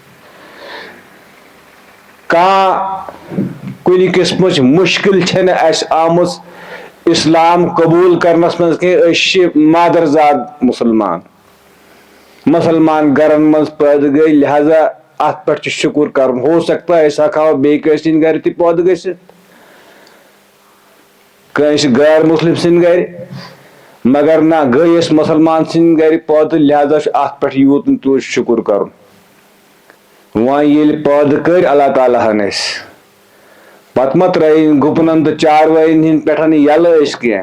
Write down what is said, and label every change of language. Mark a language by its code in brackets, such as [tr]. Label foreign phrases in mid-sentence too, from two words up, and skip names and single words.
[ks] کانٛہہ کُنہِ قٕسمٕچ مُشکِل چھنہٕ اَسہِ آمٕژ اسلام قبوٗل کرنس منٛز کینٛہہ. أسۍ چھِ مادرزاد مُسلمان گرن منٛز پٲدٕ گٔے، لہذا اتھ پٮ۪ٹھ چھُ شُکر کرُن. [ur] ہو سکتا ہے [ks] أسۍ ہٮ۪کہٕ ہاو بیٚیہِ کٲنٛسہِ ہٕنٛدِ گرِ تہِ پٲدٕ گٔژھِتھ، کٲنٛسہِ غٲر مُسلِم سٕنٛدِ گرِ، مگر نہ گٔے أسۍ مُسلمان سٕنٛدِ گرِ پٲدٕ، لہذا چھُ اتھ پٮ۪ٹھ یوٗت نہٕ تیوٗت شُکر کرُن. وۄنۍ ییٚلہِ پٲدٕ کٔرۍ اللہ تعالیٰ ہن أسۍ، پتہٕ ما ترٲیِن گُپنن تہٕ چاروٲین ہٕنٛدۍ پٮ۪ٹھ یلہٕ أسۍ کینٛہہ.